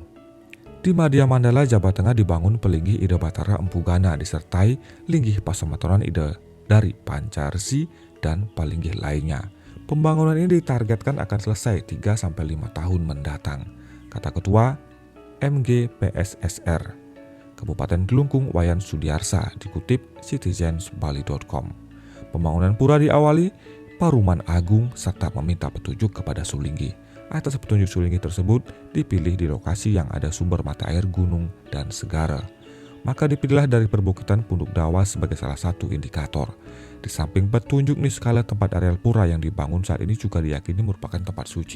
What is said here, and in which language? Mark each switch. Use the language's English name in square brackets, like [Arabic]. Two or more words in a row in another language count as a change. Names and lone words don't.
[Indonesian] Di Madya Mandala Jawa Tengah dibangun Pelinggih Ida Batara Empu Gana disertai Linggih Pasematoran Ida dari Pancarsi dan Palinggih lainnya. Pembangunan ini ditargetkan akan selesai 3-5 tahun mendatang, kata Ketua MGPSSR Kabupaten Kelungkung Wayan Sudiarsa dikutip citizensbali.com. Pembangunan pura diawali Paruman Agung serta meminta petunjuk kepada Sulinggi. Atas petunjuk Sulinggi tersebut dipilih di lokasi yang ada sumber mata air gunung dan segara. maka dipilihlah dari perbukitan Punduk Dawa sebagai salah satu indikator. Di samping petunjuk Niskala, tempat areal pura yang dibangun saat ini juga diyakini merupakan tempat suci.